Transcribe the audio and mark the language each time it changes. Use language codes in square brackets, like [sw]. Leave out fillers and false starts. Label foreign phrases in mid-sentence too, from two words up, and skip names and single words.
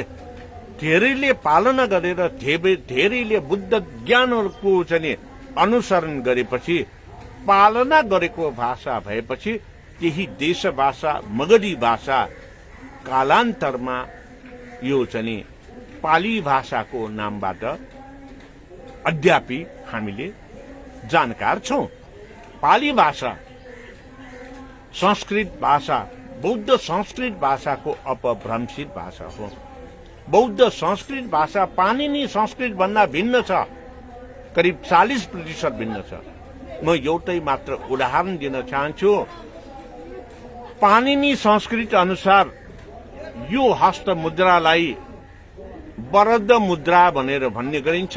[ne] धेरैले पालना गरेर धेरैले बुद्ध ज्ञानहरूको चाहिँ अनुसरण गरेपछि पालना गरेको भाषा भएपछि त्यही देश भाषा मगधी भाषा कालान्तरमा यो चाहिँ पाली भाषाको नामबाट अद्यापि हामीले जानकार छौं। पाली भाषा संस्कृत भाषा, बौद्ध संस्कृत भाषाको अपभ्रंशित भाषा हो। बौद्ध संस्कृत भाषा पाणिनी संस्कृत भन्दा भिन्न छ, करिब 40% भिन्न छ। म एउटै मात्र उदाहरण दिन चाहन्छु। पाणिनी संस्कृत अनुसार यो हस्त मुद्रालाई वरद मुद्रा भनेर भन्ने गरिन्छ।